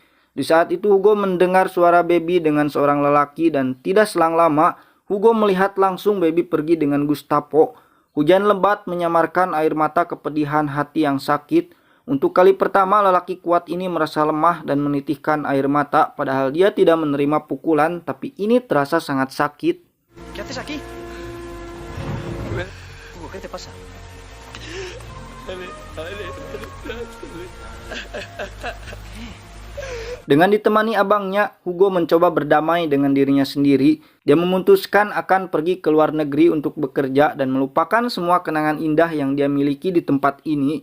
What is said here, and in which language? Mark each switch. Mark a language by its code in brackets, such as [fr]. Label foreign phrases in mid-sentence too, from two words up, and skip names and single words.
[id] Di saat itu Hugo mendengar suara Baby dengan seorang lelaki dan tidak selang lama, Hugo melihat langsung Baby pergi dengan Gustavo. Hujan lebat menyamarkan air mata kepedihan hati yang sakit. Untuk kali pertama lelaki kuat ini merasa lemah dan menitihkan air mata. Padahal dia tidak menerima pukulan, tapi ini terasa sangat sakit. [es] ¿Qué haces aquí? Hugo, ¿qué te pasa? [id] Dengan ditemani abangnya, Hugo mencoba berdamai dengan dirinya sendiri. Dia memutuskan akan pergi ke luar negeri untuk bekerja dan melupakan semua kenangan indah yang dia miliki di tempat ini.